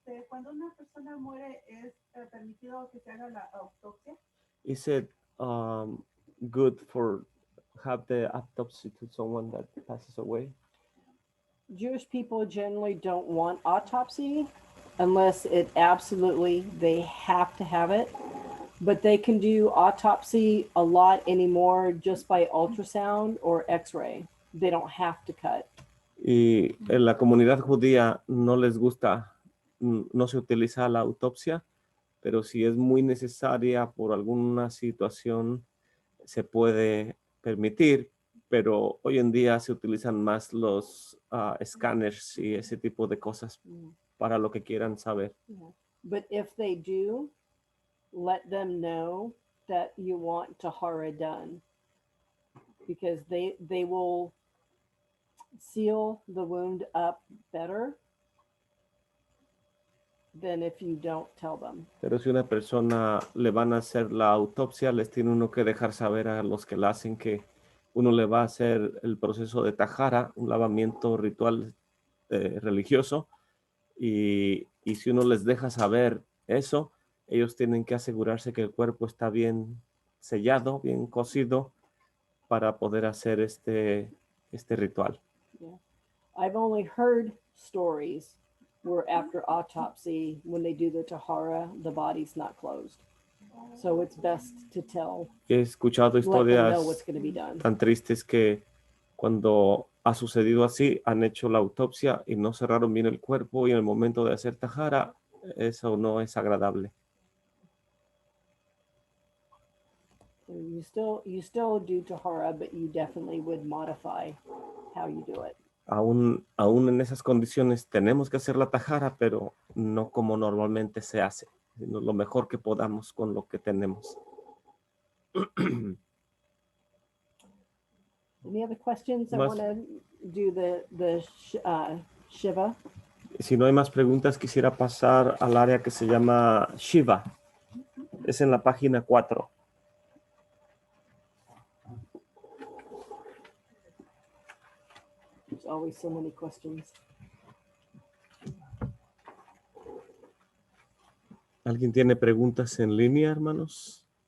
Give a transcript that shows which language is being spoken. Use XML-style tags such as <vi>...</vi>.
<es>Cuando una persona muere, ¿es permitido que se haga la autopsia?</es> <en>Is it good for have the autopsy to someone that passes away? Jewish people generally don't want autopsy unless it absolutely, they have to have it. But they can do autopsy a lot anymore just by ultrasound or x-ray. They don't have to cut.</en> <es>Y en la comunidad judía no les gusta, no se utiliza la autopsia, pero si es muy necesaria por alguna situación, se puede permitir, pero hoy en día se utilizan más los escáneres y ese tipo de cosas para lo que quieran saber.</es> <en>But if they do, let them know that you want tahara done, because they will seal the wound up better than if you don't tell them.</en> <es>Pero si una persona le van a hacer la autopsia, les tiene uno que dejar saber a los que la hacen que uno le va a hacer el proceso de tajara, un lavamiento ritual religioso, y si uno les deja saber eso, ellos tienen que asegurarse que el cuerpo está bien sellado, bien cocido, para poder hacer este ritual.</es> <en>Yeah. I've only heard stories where after autopsy, when they do the tahara, the body's not closed. So it's best to tell,</en> <es>He escuchado</es> <en>let them know</en> <es>historias</es> <en>what's going to be done.</en> <es>tan tristes que cuando ha sucedido así, han hecho la autopsia y no cerraron bien el cuerpo y en el momento de hacer tajara, eso no es agradable.</es> <en>You still do tahara, but you definitely would modify how you do it.</en> <es>Aún en esas condiciones tenemos que hacer la tajara, pero no como normalmente se hace, sino lo mejor que podamos con lo que tenemos.</es> <en>Any other questions? I</en> <es>Más-</es> <en>want to do the Shiva.</en> <es>Si no hay más preguntas, quisiera pasar al área que se llama Shiva. Es en la página 4.</es> <en>There's always so many questions.</en> <es>¿Alguien tiene preguntas en línea, hermanos?</es>